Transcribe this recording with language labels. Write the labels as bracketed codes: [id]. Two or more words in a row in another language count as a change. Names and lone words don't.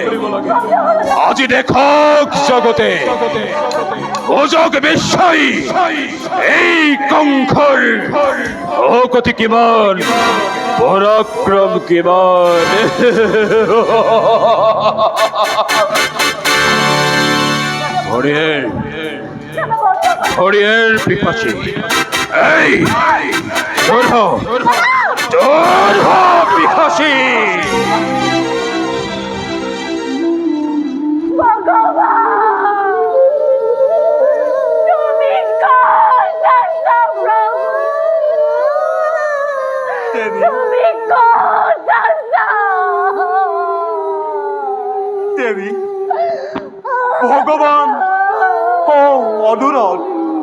[as] আজি দেখক জগতে অজগ বিশ্বই এই কংসৰ অগতি কিমান, পৰাক্ৰম কিমান। হৰিয়ের পিপাসী, এই পিপাসী। ভগবান তুমি কোন আছো প্রভু, তুমি কোন আছো। দেৱী ভগৱান অদূৰত